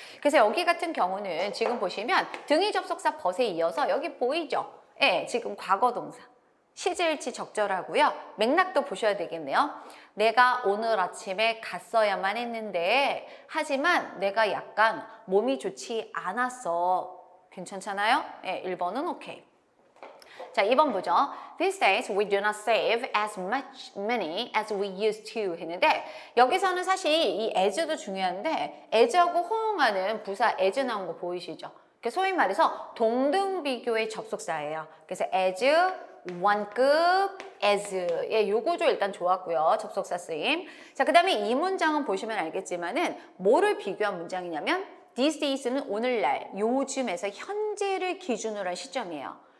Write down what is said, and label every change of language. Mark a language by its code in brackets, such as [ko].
[ko] 그래서 여기 같은 경우는 지금 보시면 등위 접속사 벗에 이어서 여기 보이죠? 예, 지금 과거 동사. 시제일치 적절하고요. 맥락도 보셔야 되겠네요. 내가 오늘 아침에 갔어야만 했는데 하지만 내가 약간 몸이 좋지 않았어. 괜찮잖아요? 네, 1번은 오케이. 자, 2번 보죠. [en] These days we do not save as much money as we used to [ko] 했는데 여기서는 사실 이 as도 중요한데 as하고 호응하는 부사 as 나온 거 보이시죠? 소위 말해서 동등비교의 접속사예요. 그래서 as 원급, as. 예, 요 구조 일단 좋았고요. 접속사 쓰임. 자, 그 다음에 이 문장은 보시면 알겠지만은 뭐를 비교한 문장이냐면 these days는 오늘날, 요즘에서 현재를 기준으로 한 시점이에요.